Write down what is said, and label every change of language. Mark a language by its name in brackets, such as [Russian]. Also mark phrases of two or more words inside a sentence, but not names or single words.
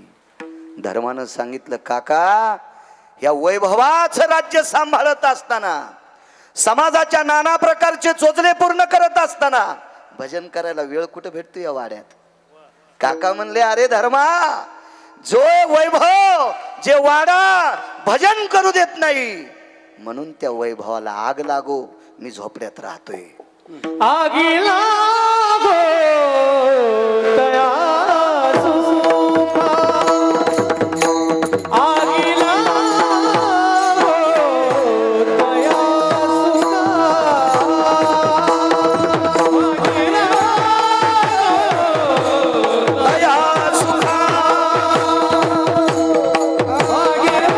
[Marathi] धर्मानं सांगितलं, काका, या वैभवाचं राज्य सांभाळत असताना, समाजाच्या नाना प्रकारचे चोचले पूर्ण करत असताना भजन करायला वेळ कुठं भेटतो या वाड्यात? काका म्हणले, अरे धर्मा, जो वैभव, जे वाडा भजन करू देत नाही, म्हणून त्या वैभवाला आग लागो, मी झोपड्यात राहतोय. आगी लागो तया सुखा, आगी लागो तया सुखा, आगी लागो तया सुखा, आगी